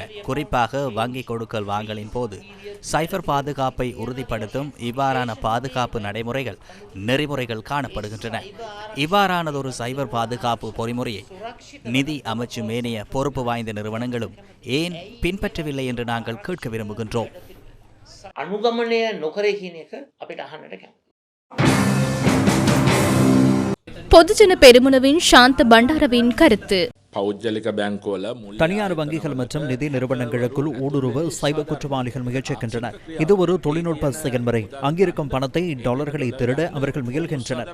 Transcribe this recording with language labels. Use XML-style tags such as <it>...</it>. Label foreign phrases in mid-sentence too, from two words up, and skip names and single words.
<ta>குறிப்பாக வங்கி கொடுக்கல் வாங்கலின் போது சைபர் பாதுகாப்பை உறுதிப்படுத்தும் இவ்வாறான பாதுகாப்பு நடைமுறைகள், நெறிமுறைகள் காணப்படுகின்றன. இவ்வாறானதொரு சைபர் பாதுகாப்பு பொறிமுறையை நிதி அமைச்சு மேனிய பொறுப்பு வாய்ந்த நிறுவனங்களும் ஏன் பின்பற்றவில்லை என்று நாங்கள் கேட்க விரும்புகின்றோம்.</ta> <si>අනුගමනය නොකරේ කියන එක අපිට අහන්නට කැමතියි.</si> <ta>பொதுஜன பெருமுனவின் சாந்த பண்டாரவின் கருத்து. தனியார் வங்கிகள் மற்றும் நிதி நிறுவனங்களுக்குள் ஊடுருவ சைபர் குற்றவாளிகள் முயற்சிக்கின்றனர். இது ஒரு தொழில்நுட்ப செயல்முறை. அங்கிருக்கும் பணத்தை, டாலர்களை திருட அவர்கள் முயல்கின்றனர்.</ta>